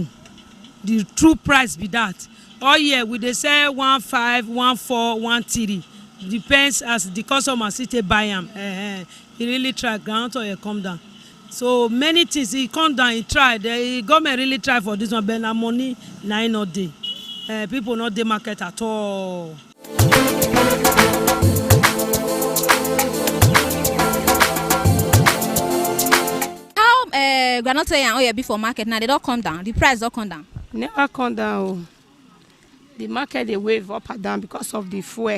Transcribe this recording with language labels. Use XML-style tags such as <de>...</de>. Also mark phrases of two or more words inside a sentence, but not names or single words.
<pcm>The true price be that. All year we dey sell 15, 14, 13. Depends as the customer still buy am. He really try groundnut oil come down. So many things he come down, he try. The government really try for this one, but na money na not dey. People not dey market at all. How groundnut oil and oil before market now they don't come down? The price don't come down? Never come down. The market they wave up and down because of the fuel.</pcm>